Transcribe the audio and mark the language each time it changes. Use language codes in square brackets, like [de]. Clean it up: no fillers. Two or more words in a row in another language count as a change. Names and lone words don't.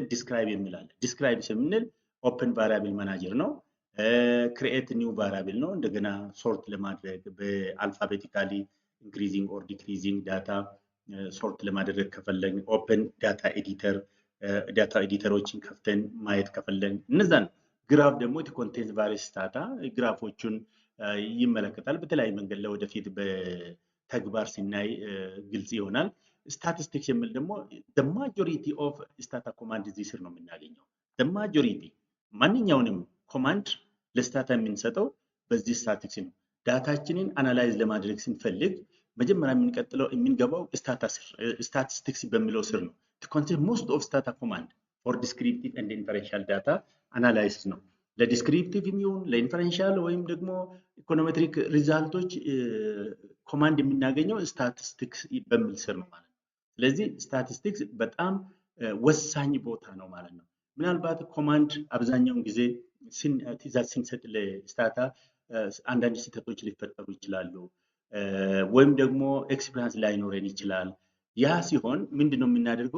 [am] ዲስክራይብ የሚላለን። ዲስክራይብ ስንል [en] open variable manager [am] ነው። [en] create new variable [am] ነው። እንደገና ሶርት ለማድረግ በአልፋቤቲካሊ [en] increasing or decreasing data sort [am] ለማድረግ ከፈለግን [en] open data editor data [am] ኤዲተሮችን ከፍተን ማየት ከፈለግን እነዛን ግራፍ ደግሞ [en] content various data [am] ግራፎቹን ይመለከታል። በተለያየ መንገድ ለወደፊት በተግባር ሲናይ ግልጽ ይሆናል። ስታቲስቲክስ የሚል ደግሞ [en] the majority of Stata command [am] እዚህ ስር ነው የምናገኘው። [en] the majority [am] ማንኛውንም ኮማንድ ለስታታ የምንሰጠው በዚህ ስታቲስቲክስ ነው። ዳታችንን አናላይዝ ለማድረግ ስንፈልግ መጀመሪያ የምንገባው ስታቲስቲክስ በሚለው ስር [en] ነው። to contain most of stata command for descriptive and inferential data analysis ነው። [am] ለዲስክሪፕቲቭ የሚሆን ለኢንፈረንሻል ወይም ደግሞ ኢኮኖሜትሪክ ሪዛልቶች ኮማንድ የምናገኘው ስታቲስቲክስ በሚል ስር ነው ማለት ነው። ስለዚህ ስታቲስቲክስ በጣም ወሳኝ ቦታ ነው ማለት ነው። ምናልባት ኮማንድ አብዛኛውን ጊዜ ትዕዛዝ ስንሰጥ ለስታታ አንዳንድ ስህተቶች ሊፈጠሩ ይችላሉ፣ ወይም ደግሞ ኤክስፒሪያንስ ላይኖረን ይችላል። ያ ሲሆን ምንድነው የምናደርገው?